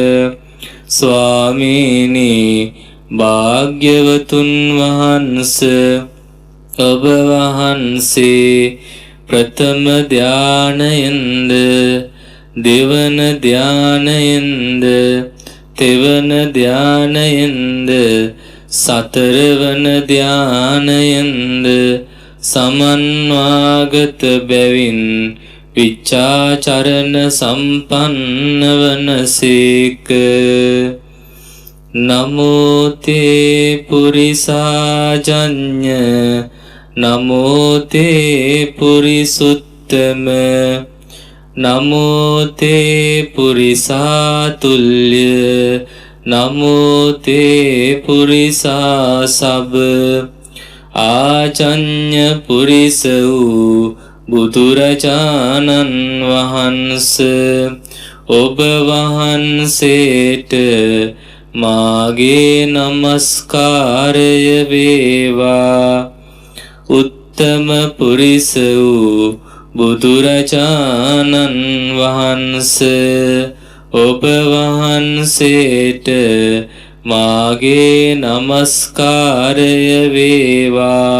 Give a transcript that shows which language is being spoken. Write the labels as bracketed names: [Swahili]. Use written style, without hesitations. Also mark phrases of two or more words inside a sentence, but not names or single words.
[Sinhala] ස්වාමීනි භාග්‍යවතුන් වහන්ස ඔබ වහන්සේ ප්‍රථම ධානයෙන්ද දෙවන ධානයෙන්ද තෙවන ධානයෙන්ද සතරවන ධානයෙන්ද සමන්වාගත බැවින් විචාචරණ සම්පන්න වනසේක. [Pali] නමෝ තේ පුරිසාජඤ්ඤ නමෝ තේ පුරිසුත්තම නමෝ තේ පුරිසාතුල්‍ය නමෝ තේ පුරිසාසබ. [Sinhala] ආචඤ්ඤ පුරිස වූ බුදුරජාණන් වහන්සේ ඔබ වහන්සේට මාගේ නමස්කාරය වේවා. උත්තම පුරිස වූ බුදුරජාණන් වහන්සේ ඔබ වහන්සේට මාගේ නමස්කාරය වේවා.